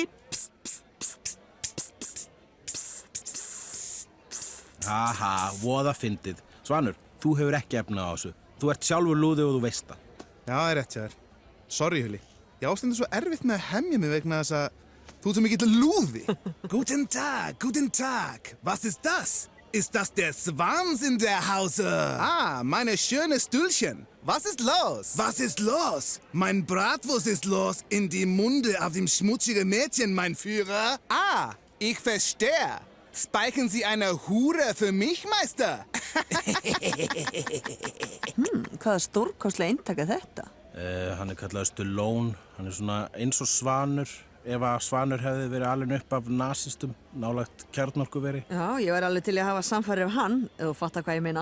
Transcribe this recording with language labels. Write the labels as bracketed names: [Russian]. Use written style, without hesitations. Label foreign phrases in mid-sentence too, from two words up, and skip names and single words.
[Icelandic] Psst, psst, psst, psst, psst, psst. Haha, voða fyndið. Svanur, þú hefur ekki efna á þessu. Þú ert sjálfur lúði og þú veist það. Já, það rétt hjá þér. Sorry, Hulli. Ég ástandi svo erfitt með að hemja mig vegna þess að þú ert svo mikill lúði. [German] Guten Tag, guten Tag. Was ist das? Ist das der Schwanz in der Hause? Ah, meine schöne Stühlchen. Was ist los? Was ist los? Mein Bratwurst ist los in die Munde auf dem schmutzigen Mädchen, mein Führer. Ah, ich verstehe. Speichern Sie eine Hure für mich, Meister? [Icelandic] Hvaða stórkostlega eintak þetta? Hann kallaður Stallone. Hann svona eins og Svanur. Ef að Svanur hefði verið alinn upp af nasistum, nálægt kjarnorkuveri. Já, ég væri alveg til að hafa samfæri af hann, ef þú fattar hvað ég meina.